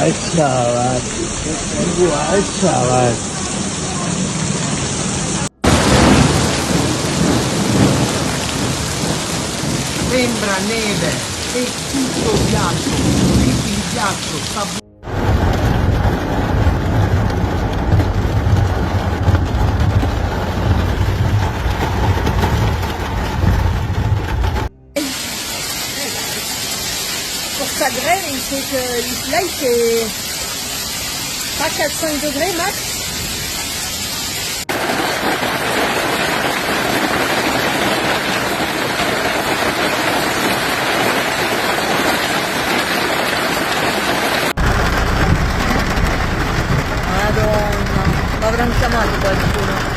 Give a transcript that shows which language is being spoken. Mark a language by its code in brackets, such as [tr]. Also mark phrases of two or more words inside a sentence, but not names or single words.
[es] chaval. Igual, chaval. [it] Sembra neve e tutto ghiaccio, il ghiaccio sta [fr] pour que ça grêle, il faut que là il fait pas 4-5 degrés max. [it] Madonna, lo avranno chiamato qualcuno.